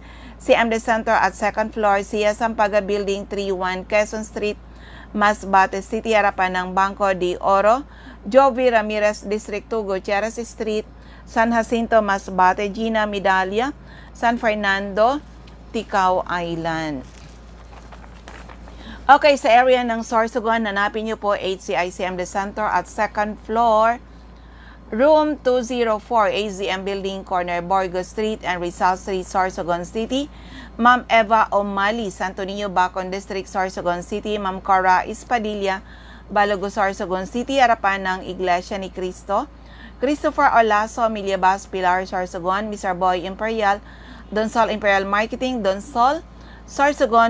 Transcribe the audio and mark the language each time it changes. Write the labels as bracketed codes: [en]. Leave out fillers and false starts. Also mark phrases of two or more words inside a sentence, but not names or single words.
[tl] CMD Center at 2nd floor, Sia Sampaga Building, 31 Quezon Street, Masbate City, harapan ng Banco de Oro. Jovi Ramirez, District 2, Gutierrez Street, San Jacinto, Masbate. Gina Medalla, San Fernando, Ticao Island. Okay, sa area ng Sorsogon, hanapin nyo po HCI-CMD Center at 2nd floor, Room 204, AZM Building, corner Borgo Street and Rizal Street, Sorsogon City. Ma'am Eva Omali, Santo Niño, Bacon District, Sorsogon City. Ma'am Cora Espadilla, Balogo, Sorsogon City, harapan ng Iglesia ni Cristo. Christopher Olaso, Miliabas, Pilar, Sorsogon. Mr. Boy Imperial, Donsol Imperial Marketing, Donsol, Sorsogon.